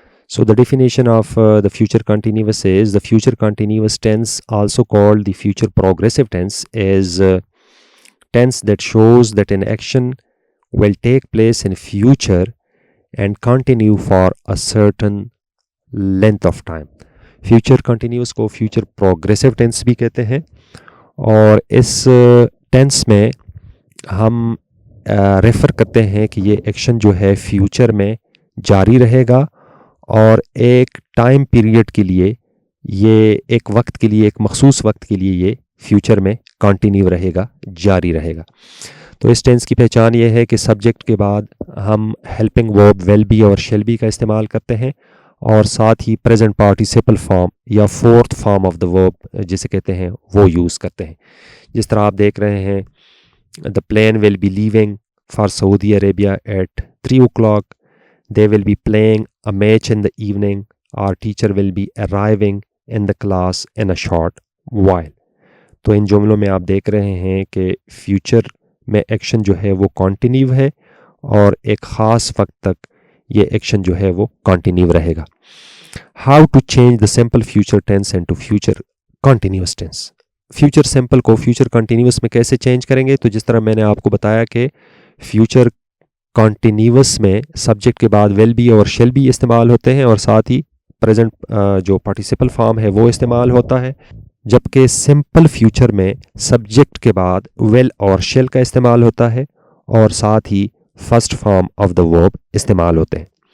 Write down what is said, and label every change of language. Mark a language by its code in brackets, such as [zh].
[en] So the definition of the future continuous is the future continuous tense, also called the future progressive tense, is tense that shows that an action will take place in future and continue for a certain length of time. [ur] Future continuous کو future progressive tennis بھی کہتے ہیں، اور اس tennis میں ہم refer کرتے ہیں کہ یہ ایکشن جو ہے فیوچر میں جاری رہے گا اور ایک ٹائم پیریڈ کے لیے، یہ ایک وقت کے لیے، ایک مخصوص وقت کے لیے یہ فیوچر میں کنٹینیو رہے گا، جاری رہے گا. تو اس ٹینس کی پہچان یہ ہے کہ سبجیکٹ کے بعد ہم ہیلپنگ ورب ول بی اور شیل بی کا استعمال کرتے ہیں، اور ساتھ ہی پریزنٹ پارٹیسپل فارم یا فورتھ فارم آف دا ورب جسے کہتے ہیں وہ یوز کرتے ہیں. جس طرح آپ دیکھ رہے ہیں [en] The plane will be leaving for Saudi Arabia at 3 o'clock, they will be playing a match in the evening, our teacher will be arriving in the class in a short while. [ur] تو ان جملوں میں آپ دیکھ رہے ہیں کہ فیوچر میں action جو ہے وہ کنٹینیو ہے اور ایک خاص وقت تک یہ ایکشن جو ہے وہ کنٹینیو رہے گا. [en] How to change the simple future tense into future continuous tense. [ur] Future simple کو فیوچر کنٹینیوس میں کیسے چینج کریں گے؟ تو جس طرح میں نے آپ کو بتایا کہ فیوچر کنٹینیوس میں سبجیکٹ کے بعد ول بی اور شیل بی استعمال ہوتے ہیں، اور ساتھ ہی پریزنٹ جو پارٹیسپل فارم ہے وہ استعمال ہوتا ہے، جبکہ سمپل فیوچر میں سبجیکٹ کے بعد ول اور شیل کا استعمال ہوتا ہے اور ساتھ ہی فرسٹ فارم آف دا ورب استعمال ہوتے ہیں.